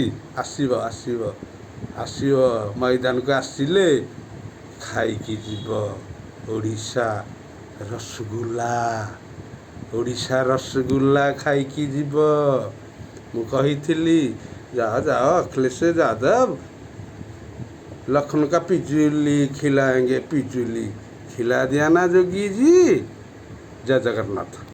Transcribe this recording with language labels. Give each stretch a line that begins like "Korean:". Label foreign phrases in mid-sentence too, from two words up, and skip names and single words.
Odia: ଆସିବ ଆସିବ ଆସିବ, ମଇଦାନକୁ ଆସିଲେ ଖାଇକି ଯିବ ଓଡ଼ିଶା ରସଗୋଲା। ଓଡ଼ିଶା ରସଗୋଲା ଖାଇକି ଯିବ। ମୁଁ କହିଥିଲି ଯାଅ ଯାଅ
Hindi: अखिलेश यादव, लखनऊ का पिजुली खिलाएंगे, पिजुली खिला दिया ना जोगी जी। जय जगन्नाथ।